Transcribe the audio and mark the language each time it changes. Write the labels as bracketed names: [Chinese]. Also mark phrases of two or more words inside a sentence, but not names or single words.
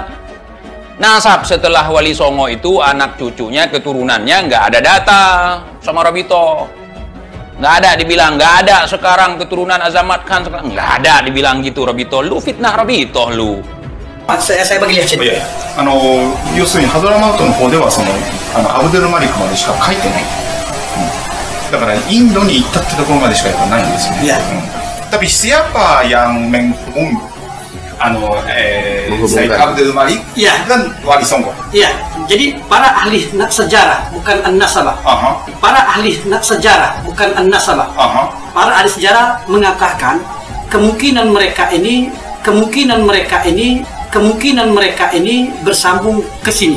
[Indonesian] Nasab setelah Wali Songo itu anak cucunya, keturunannya nggak ada data sama Robitoh. Nggak ada, dibilang nggak ada sekarang keturunan Azamat Khan sekarang. Nggak ada dibilang gitu Robitoh. Lu fitnah Robitoh lu. Saya bagi lihat sini. [Japanese] 要するにハドラマウトの方ではアブドゥルマリクまでしか書いてない。だからインドに行ったってところまでしかやっぱないんですよね。 [Indonesian] Tapi siapa yang menghubung Sayyid Abdul Malik dan Wali Songo? Iya. Jadi para ahli sejarah bukan an-nasabah. Para ahli sejarah bukan an-nasabah. Para ahli sejarah mengatakan kemungkinan mereka ini bersambung ke sini.